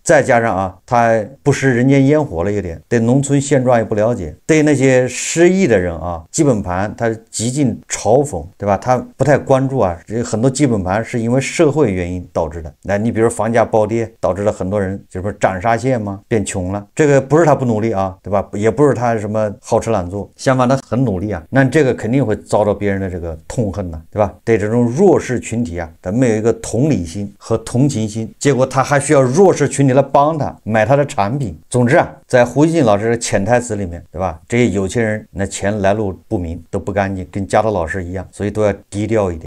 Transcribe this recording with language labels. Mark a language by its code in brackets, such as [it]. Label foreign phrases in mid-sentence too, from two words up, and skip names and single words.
[zh] 再加上啊，他不食人間煙火了一點，對農村現狀也不了解，對那些失意的人啊，基本盤他極盡嘲諷，對吧？他不太關注啊，很多基本盤是因為社會原因導致的。那你比如房價暴跌，導致了很多人就是斩杀线嘛，變窮了。這個不是他不努力啊，對吧？也不是他什麼好吃懶做，相反他很努力啊。那這個肯定會遭到別人的這個痛恨呢，對吧？對這種弱勢群體啊，他沒有一個同理心和同情心，結果他還需要弱勢群體來幫他買他的產品。總之啊，在胡一進老師的潛台詞裡面，對吧？這些有錢人那錢來路不明，都不乾淨，跟加州老師一樣，所以都要低調一點。